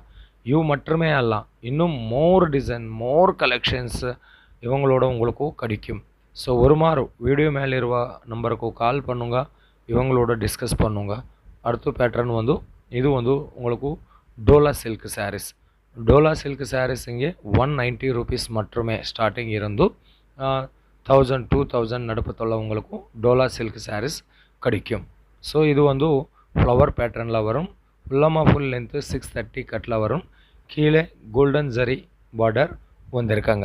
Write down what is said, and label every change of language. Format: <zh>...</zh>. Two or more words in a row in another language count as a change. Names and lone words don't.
<ta>இவ் மட்டுமே அல்ல, இன்னும்</ta> <en>more design more collections</en> <ta>இவங்களோட உங்களுக்கு கிடைக்கும். ஸோ ஒரு மாறு வீடியோ மேலே இருக்க நம்பருக்கு கால் பண்ணுங்க, இவங்களோட டிஸ்கஸ் பண்ணுங்க. அடுத்த பேட்டர்ன் வந்து இது வந்து உங்களுக்கு</ta> <en>Dola silk sarees. Dola silk sarees</en> <ta>ಹಿಂಗೆ 190 ருபீஸ் மட்டுமே ஸ்டார்டிங் இருந்து 1000 2000 நடுப்பத்துள்ள உங்களுக்கு</ta> <en>Dola silk sarees</en> <ta>கிடைக்கும். ஸோ இது வந்து</ta> <en>flower pattern</en> <ta>வரும்.</ta> <en>full length</en> <ta>630 கட்டில் வரும். கீழே</ta> <en>golden zari border</en> <ta>வந்திருக்காங்க.</ta>